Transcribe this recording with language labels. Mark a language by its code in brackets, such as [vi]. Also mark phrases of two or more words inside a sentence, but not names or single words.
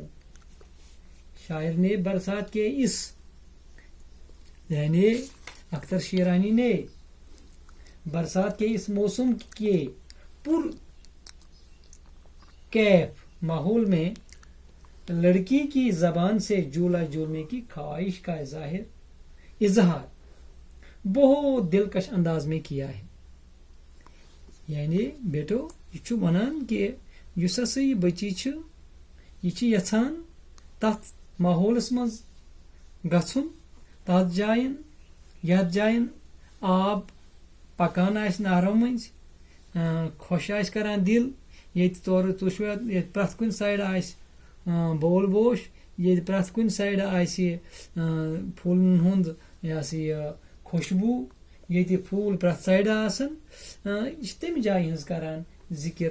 [ur] شاعر نے برسات کے اس، یعنی اختر شیرانی نے برسات کے اس موسم کے پر کیف ماحول میں لڑکی کی زبان سے جھولا جھولنے کی خواہش کا اظہار بہت دلکش انداز میں کیا ہے۔ [ks] یعنی بیٹو یہ چھو ونان کہ یس ہسا یہ بچی چھ، یہ چھ یژھان تتھ ماحولس مز گژھن، تتھ جائن یتھ جائن آب پکان آس نہرو مز، خوش آس کران دل، یت تورٕ تُشوت، یت پرٛٮ۪تھ کُنہِ سایڈٕ آسہِ بول بوش، یت پرٛٮ۪تھ کُنہِ سایڈٕ آسہِ پھوٗلن ہُنٛد یہ ہسا یہ خوشبو، ییٚتہِ پھوٗل پرٛٮ۪تھ سایڈٕ آسن، یہ چھِ تمہِ جایہِ ہٕنٛز کران ذکر۔